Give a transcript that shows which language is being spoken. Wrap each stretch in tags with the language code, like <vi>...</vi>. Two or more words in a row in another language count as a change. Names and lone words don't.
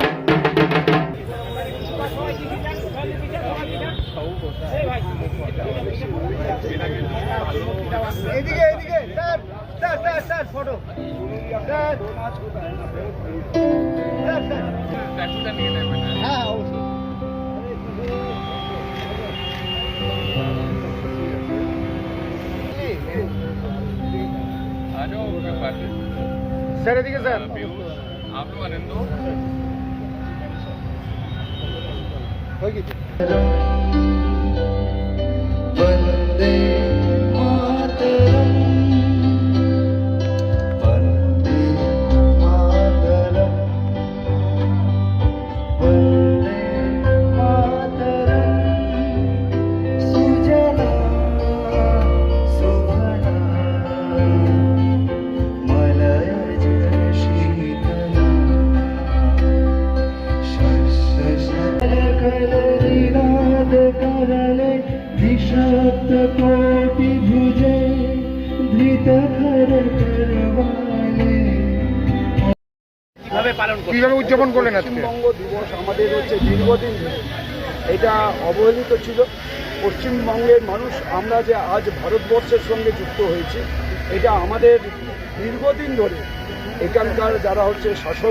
<bn>এদিকে এদিকে স্যার স্যার স্যার স্যার ফটো স্যার হ্যাঁ অবশ্যই স্যার এদিকে স্যার</bn> <hi>आप लोग आनंदो</hi> <bn>হয়ে গেছে।</bn> <sa>वन्दे मातरम् वन्दे मातरम् वन्दे मातरम् सुजला सुफला मलयज शीतला शस्यशकलनिनाद करले निशब्द कोटि भुजे धृत कर करवाले।</sa> <bn>কিভাবে উদযাপন করলেন আজকে? পশ্চিমবঙ্গ দিবস আমাদের হচ্ছে দীর্ঘদিন ধরে এটা অবহেলিত ছিল। পশ্চিমবঙ্গের মানুষ আমরা যে আজ ভারতবর্ষের সঙ্গে যুক্ত হয়েছি, এটা আমাদের দীর্ঘদিন ধরে এখানকার যারা হচ্ছে শাসক</bn>